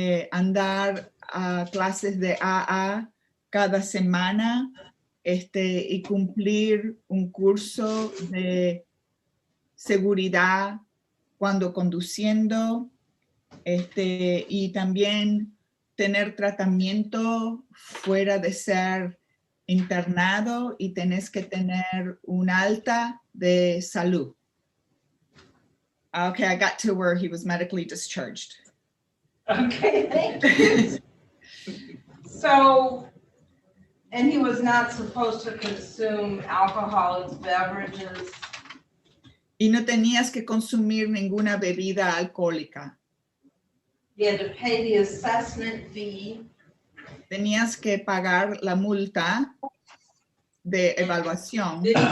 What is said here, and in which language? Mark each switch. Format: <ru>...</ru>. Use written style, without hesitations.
<es>andar a clases de AA cada semana, y cumplir un curso de seguridad cuando conduciendo, y también tener tratamiento fuera de ser internado y tenés que tener un alta de salud.</es> <en>Okay, I got to where he was medically discharged. Okay, thank you. So, and he was not supposed to consume alcoholic beverages.</en> <es>Y no tenías que consumir ninguna bebida alcohólica.</es> <en>He had to pay the assessment fee.</en> <es>Tenías que pagar la multa de evaluación.</es>